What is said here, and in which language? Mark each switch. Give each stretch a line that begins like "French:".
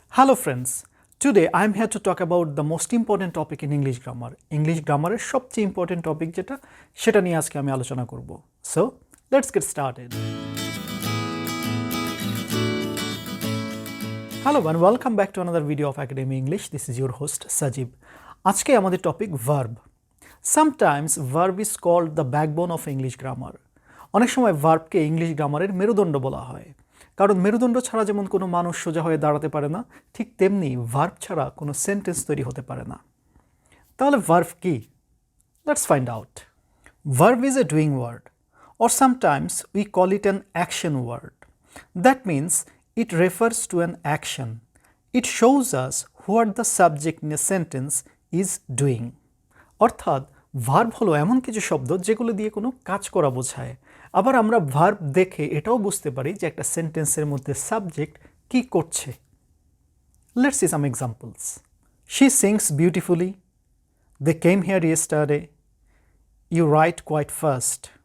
English: Hello friends, today I am here to talk about the most important topic in English grammar.
Bangla: English grammar এর সবচেয়ে important topic সেটা নিয়ে আজকে আমি আলোচনা করব.
English: So, let's get started. Hello and welcome back to another video of Academy English. This is your host Sajib.
Bangla: আজকে আমাদের topic verb.
English: Sometimes verb is called the backbone of English grammar.
Bangla: অনেক সময় ভার্বকে ইংলিশ গ্রামারের মেরুদণ্ড বলা হয়, কারণ মেরুদণ্ড ছাড়া যেমন কোনো মানুষ সোজা হয়ে দাঁড়াতে পারে না, ঠিক তেমনি ভার্ব ছাড়া কোনো সেন্টেন্স তৈরি হতে পারে না। তাহলে ভার্ব কি?
English: Let's find out. Verb is a doing word, or sometimes we call it an action word. That means it refers to an action. It shows us what the subject in a sentence is doing.
Bangla: অর্থাৎ verb হলো এমন কিছু শব্দ যেগুলো দিয়ে কোনো কাজ করা বোঝায়। আবার আমরা ভার্ব দেখে এটাও বুঝতে পারি যে একটা সেন্টেন্সের মধ্যে সাবজেক্ট কি করছে।
English: Let's see some examples. She sings beautifully, they came here yesterday, you write quite fast.